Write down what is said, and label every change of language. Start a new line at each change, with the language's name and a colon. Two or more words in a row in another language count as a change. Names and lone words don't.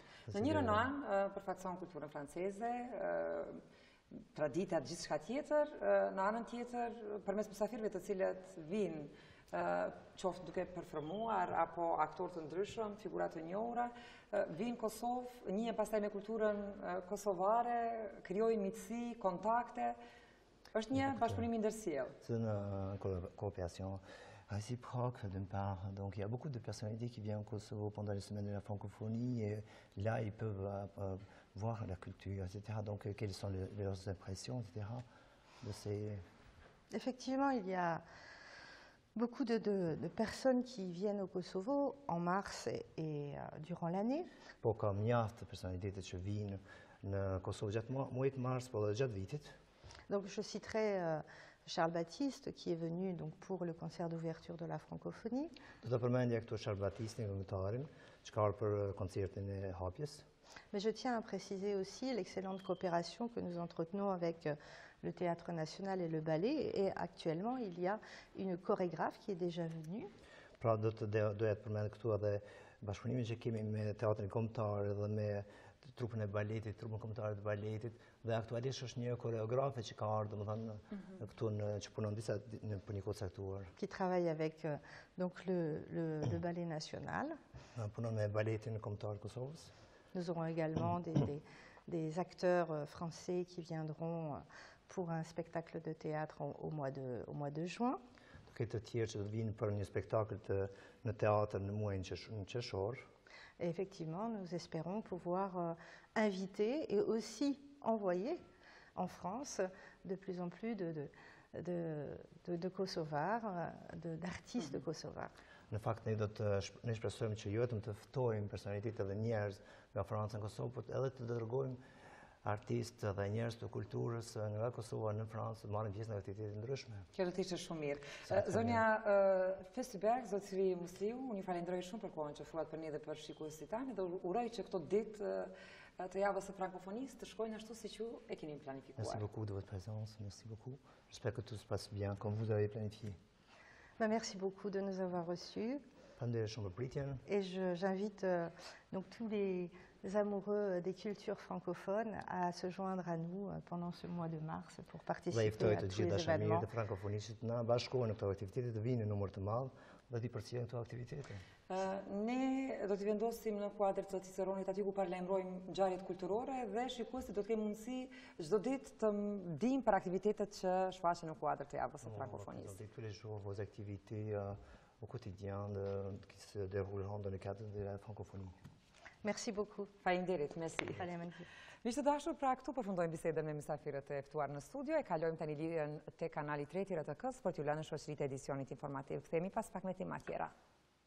Albanian: Në njërin anë përfaqëson kulturën franceze, traditat, gjithçka tjetër, në anën tjetër përmes mysafirëve të cilët vinë qoftë duke performuar apo aktorë të ndryshëm, figura të njohura, vinë Kosovë, njihen pastaj me kulturën kosovare, krijojnë miqësi, kontakte. Është një bashkëpunim i ndërsjellë.
French: C'est une coopération réciproque d'une part. Donc il y a beaucoup de personnalités qui viennent au Kosovo pendant les semaines de la francophonie et là ils peuvent voir la culture, etc. Donc quelles sont leurs impressions, etc. de ces... Effectivement, il y a beaucoup de personnes qui viennent au Kosovo en mars et durant l'année.
Albanian: Po ka mjaft personalitetet që vinë në Kosovë gjatë muajit mars, po dhe gjatë vitit.
French: Donc je citerai Charles Baptiste qui est venu donc, pour le concert d'ouverture de la francophonie.
Albanian: Do të përmendja këtu Charles Baptiste, këngëtarin, që ka ardhur për koncertin e hapjes.
French: Mais je tiens à préciser aussi l'excellente coopération que nous entretenons avec le Théâtre National et le Ballet. Et actuellement, il y a une chorégraphe qui est déjà venue.
Albanian: Pra doja të përmend këtu edhe bashkëpunimin që kemi me Teatrin Kombëtar dhe me trupën e baletit, trupën kombëtare të baletit, dhe aktualisht është një koreografe që ka ardhur, domethënë këtu që punon për një kohë caktuar.
French: Qui travaille avec donc le Ballet National.
Albanian: Punon me baletin kombëtar të Kosovës.
French: Nous aurons également des acteurs français qui viendront pour un spectacle de théâtre au mois de juin.
Albanian: Këtë të tjerë që do vinë për një spektakël në teatr në muajin qershor.
French: Et effectivement, nous espérons pouvoir inviter et aussi envoyer en France de plus en plus de Kosovars, d'artistes kosovars.
Albanian: Në fakt, ne shpresojmë që jo vetëm të ftojmë personalitet dhe njerëz nga Franca në Kosovë, por edhe të dërgojmë artistë dhe njerëz të kulturës nga Kosova në Francë të marrin pjesë në aktivitete ndryshme. Kjo do të ishte shumë mirë. Zonja Festyberg, zotëri Musliu, unë ju falenderoj shumë për kohën që ofruat për ne dhe për shikuesit tanë dhe uroj që këto ditë të javës së frankofonisë të shkojnë ashtu siç ju e keni planifikuar.
French: Merci beaucoup de votre présence, merci beaucoup. J'espère que tout se passe bien comme vous avez planifié. Merci beaucoup de nous avoir reçus. Et j'invite donc tous les amoureux des cultures francophones à se joindre à nous pendant ce mois de mars pour participer à tous les événements.
Albanian: Ne do t'i vendosim në kuadër të Ciceronit aty ku paralajmërojmë ngjarjet kulturore dhe shikuesit do të kenë mundësi çdo ditë të dinë për aktivitetet që shfaqen në kuadër të javës së frankofonisë.
French: Tous les jours vos activités au quotidien qui se dérouleront dans le cadre de la francophonie. Merci beaucoup.
Albanian: Faleminderit, merci. Faleminderit. Miq të dashur, pra këtu përfundojmë bisedën me mysafirët e ftuar në studio e kalojmë tani lidhjen te kanali 3 i RTK-s për t'ju lënë në shoqëritë e edicionit informativ. Kthehemi pas pak me tema tjera.